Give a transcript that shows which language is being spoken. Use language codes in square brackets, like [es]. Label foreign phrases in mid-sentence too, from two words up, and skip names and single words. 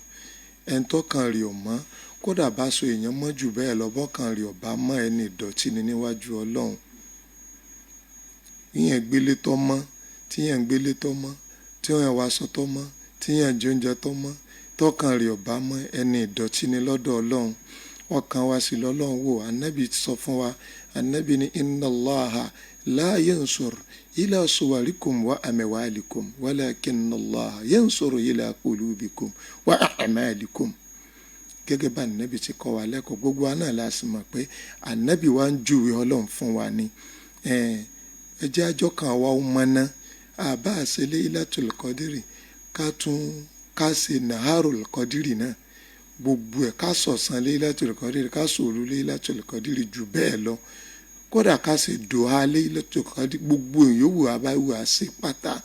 [yo] Ẹni tọ́kàn rẹ̀ ò mọ́, kódà bá so èèyàn mọ́ jù bẹ́ẹ̀ lọ, bọ́kàn rẹ̀ ò bá mọ́, ẹni ìdọ̀tí ni níwájú Ọlọ́run. Yíyàn gbélé tó mọ́, tíyàn gbélé tó mọ́, tí wọ́n wá aṣọ tó mọ́, tíyàn jẹ oúnjẹ tó mọ́, tọ́kàn rẹ̀ ò bá mọ́, ẹni ìdọ̀tí ni lọ́dọ̀ Ọlọ́run. ọkàn wa sì lọ́lọ́run wò. Ànábì sọ fún wa, ànábì ní [ar] إن الله لا ينظر إلى صوركم وأموالكم ولكن الله ينظر إلى قلوبكم وأعمالكم. [yo] Gẹ́gẹ́ bá ànábì ti kọ́ wa lẹ́kọ̀ọ́, gbogbo wa náà la sì mọ̀ pé ànábì wa ń júwe ọlọ́run fún wa ni. Ẹ jẹ́ àjọ kan wa ó mọ́ná àbá àṣẹ Laylatul Qadri ká ṣe Naharul Qadri náà, gbogbo ẹ̀ ká sọ̀sán Laylatul Qadri, ká sòru Laylatul Qadri jù bẹ́ẹ̀ lọ, kódà ká ṣe dùhà Laylatul Qadri, gbogbo ìyówù abáwù àṣẹ pátá.